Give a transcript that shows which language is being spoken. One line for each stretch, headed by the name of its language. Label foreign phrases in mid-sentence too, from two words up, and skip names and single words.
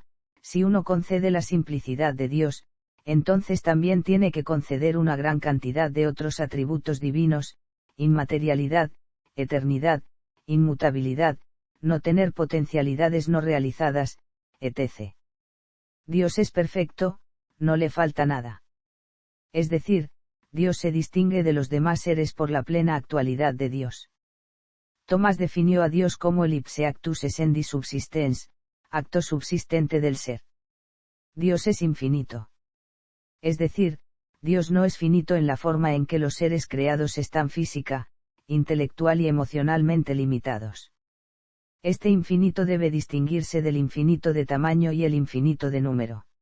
Spanish: Si uno concede la simplicidad de Dios, entonces también tiene que conceder una gran cantidad de otros atributos divinos, inmaterialidad, eternidad, inmutabilidad, no tener potencialidades no realizadas, etc. Dios es perfecto, no le falta nada. Es decir, Dios se distingue de los demás seres por la plena actualidad de Dios. Tomás definió a Dios como el
Latin: ipse actus essendi subsistens,
Spanish: acto subsistente del ser. Dios es infinito. Es decir, Dios no es finito en la forma en que los seres creados están física, intelectual y emocionalmente limitados. Este infinito debe distinguirse del infinito de tamaño y el infinito de número.